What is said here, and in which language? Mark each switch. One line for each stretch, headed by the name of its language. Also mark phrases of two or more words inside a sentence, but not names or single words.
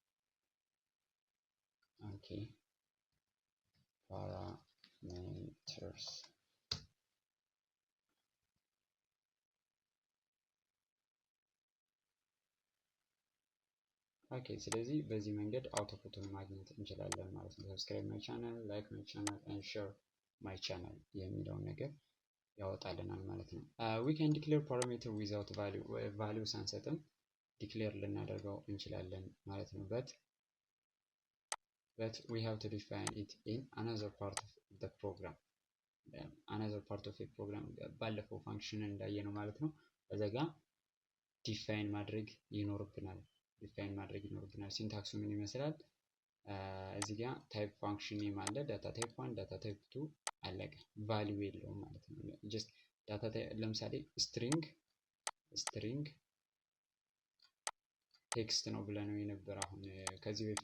English: okay parameters okay።
Amharic: ስለዚህ በዚህ መንገድ አውትፑትን ማግኘት እንችላለን ማለት ነው።
English: subscribe my channel, like my channel and share my channel
Amharic: የሚለውን ነገር ያወጣልናል ማለት ነው።
English: we can declare parameter without value
Amharic: ሳንሰጥም ዲክሌር ልናደርገው እንችላለን ማለት ነው።
English: but we have to define it in another part of the program።
Amharic: ባለፈው ፋንክሽን እንዳየነው ማለት ነው። በዛ ጋር ዲፋይን ማድረግ ይኖርብናል። ሲንታክሱ ምን ይመስላል? እዚህ ጋር
English: type function name
Amharic: አለ።
English: data type
Amharic: 1
English: data type
Amharic: 2 አለቀ። ቫልዩ የለውም ማለት ነው።
English: just data
Amharic: ለምሳሌ
English: string text
Amharic: ነው ብለነው የነበረ አሁን ከዚህ በፊት